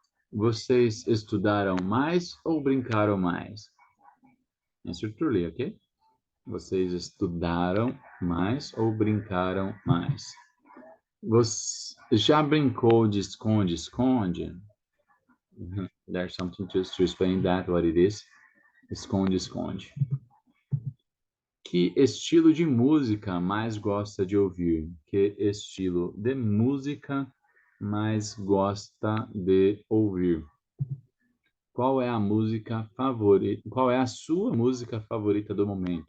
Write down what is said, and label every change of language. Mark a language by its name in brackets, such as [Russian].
[Portuguese] Vocês estudaram mais ou brincaram mais? [English] Answer truly, ok? [Portuguese] Vocês estudaram mais ou brincaram mais? Você já brincou de esconde-esconde? [English] There's something to explain that, what it is. [Portuguese] Esconde-esconde. Que estilo de música mais gosta de ouvir? Que estilo de música mais gosta de ouvir? Qual é a música favorita? Qual é a sua música favorita do momento?